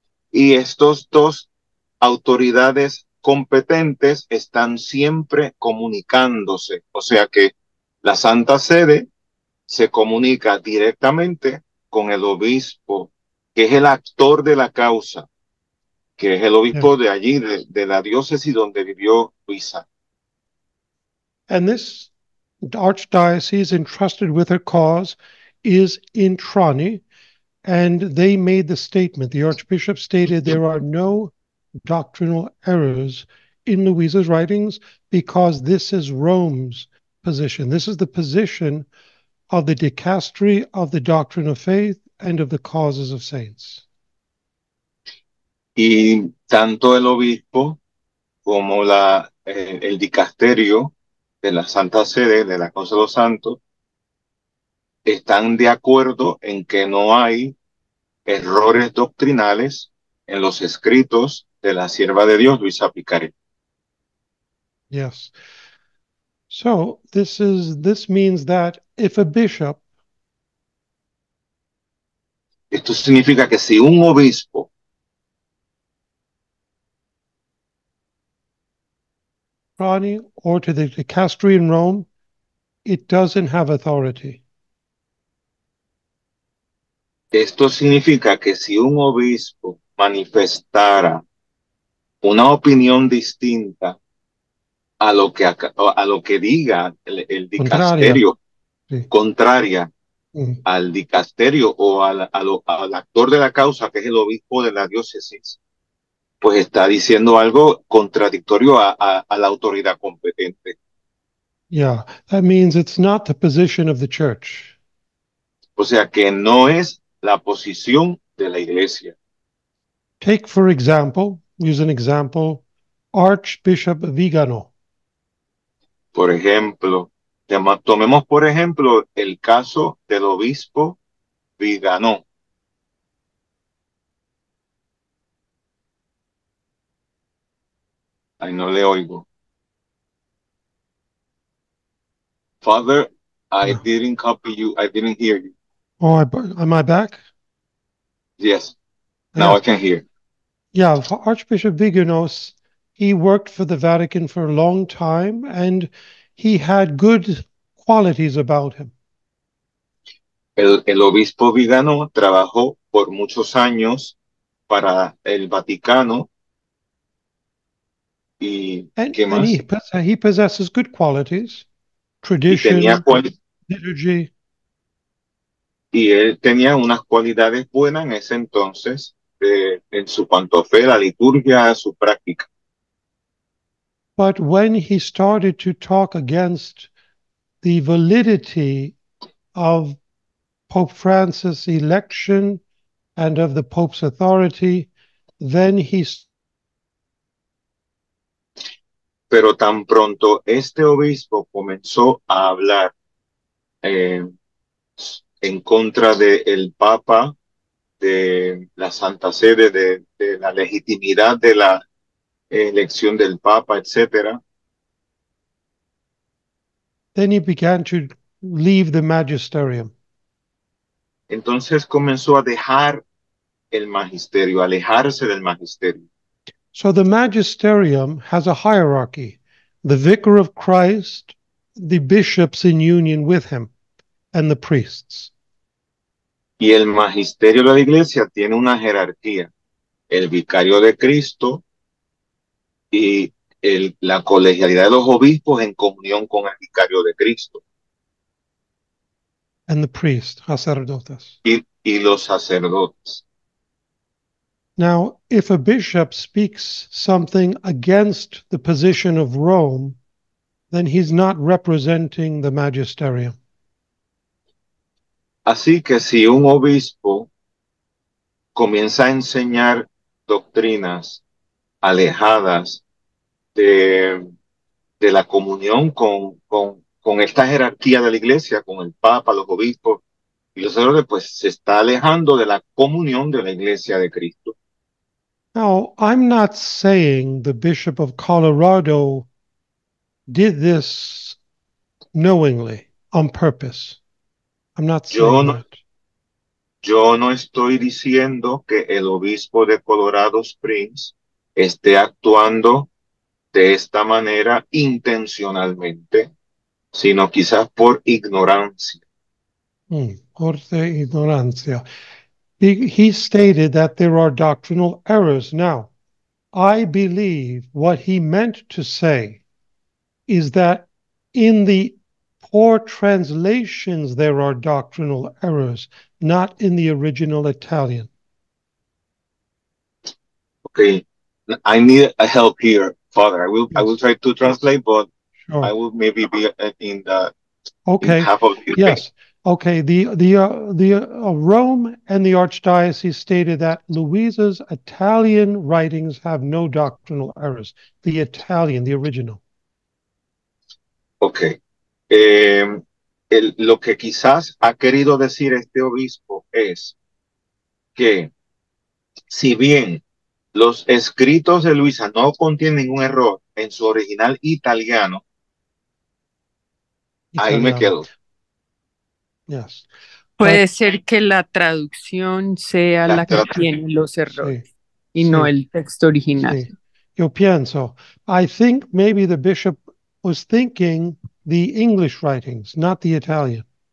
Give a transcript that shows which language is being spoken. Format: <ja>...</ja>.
<es>Y estos dos autoridades competentes están siempre comunicándose. O sea que la Santa Sede se comunica directamente con el obispo, que es el actor de la causa, que es el obispo de allí, de la diócesis donde vivió Luisa.</es> <en>And this archdiocese entrusted with her cause is in Trani, and they made the statement. The archbishop stated there are no doctrinal errors in Luisa's writings because this is Rome's position. This is the position of the dicastery of the doctrine of faith and of the causes of saints.</en> <es>Y tanto el obispo como el dicasterio de la Santa Sede, de la Causa de los Santos, están de acuerdo en que no hay errores doctrinales en los escritos de la sierva de Dios, Luisa Picaret.</es> <en>Yes. So this means that if a bishop</en> <es>Esto significa que si un obispo</es> <en>or to the dicastery in Rome, it doesn't have authority.</en> <es>Esto significa que si un obispo manifestara una opinión distinta a lo que diga el dicasterio, Sí. contraria Mm. al dicasterio o al actor de la causa, que es el obispo de la diócesis, pues está diciendo algo contradictorio a la autoridad competente.</es> <en>Yeah, that means it's not the position of the church.</en> <es>O sea que no es la posición de la iglesia.</es> <en>Take, for example, use an example, Archbishop Vigano.</en> <es>Por ejemplo, tomemos por ejemplo el caso del obispo Vigano. Ay, no le oigo.</es> <en>Father, I No. didn't copy you. I didn't hear you. Oh, am I back? Yes. Now Yeah. I can hear. Yeah, Archbishop Viganos, he worked for the Vatican for a long time and he had good qualities about him.</en> <es>El obispo Vigano trabajó por muchos años para el Vaticano y ¿qué</es> <en>And</en> <es>más?</es> <en>he possesses good qualities,</en> <es>Y tenía,</es> <en>tradition, liturgy.</en> <es>y él tenía unas cualidades buenas en ese entonces en su cuanto a fe, la liturgia, su práctica.</es> <en>But when he started to talk against the validity of Pope Francis' election and of the Pope's authority, then he</en> <es>Pero tan pronto este obispo comenzó a hablar en contra del Papa, de la Santa Sede, de la legitimidad de la elección del Papa, etcétera,</es> <en>then he began to leave the magisterium.</en> <es>entonces comenzó a dejar el magisterio, a alejarse del magisterio.</es> <en>So the magisterium has a hierarchy. The vicar of Christ, the bishops in union with him, and the priests.</en> <es>Y el magisterio de la iglesia tiene una jerarquía. El vicario de Cristo y la colegialidad de los obispos en comunión con el vicario de Cristo.</es> <en>And the priest, sacerdotes.</en> <es>Y los sacerdotes.</es> <en>Now, if a bishop speaks something against the position of Rome, then he's not representing the magisterium.</en> <es>Así que si un obispo comienza a enseñar doctrinas alejadas de la comunión con esta jerarquía de la iglesia, con el Papa, los obispos y los sacerdotes, pues se está alejando de la comunión de la iglesia de Cristo.</es> <en>Now, I'm not saying the Bishop of Colorado did this knowingly, on purpose. I'm not saying that.</en> <es>Yo no estoy diciendo que el obispo de Colorado Springs esté actuando de esta manera intencionalmente, sino quizás por ignorancia. Por ignorancia.</es> <en>He stated that there are doctrinal errors. Now, I believe what he meant to say is that in the poor translations there are doctrinal errors, not in the original Italian. Okay, I need a help here, Father. I will try to translate, but Sure. I will maybe be in the Okay. in half of the Yes. Okay. The Rome and the Archdiocese stated that Luisa's Italian writings have no doctrinal errors. The Italian, the original. Okay.</en> <es>Lo que quizás ha querido decir este obispo es que si bien los escritos de Luisa no contienen ningún error en su original italiano, ahí me quedo.</es> <en>Yes.</en> <es>Puede ser que la traducción sea la que tiene los errores y no el texto original. Sí. Yo pienso,</es> <en>I think maybe the bishop was thinking the English writings, not the Italian.</en>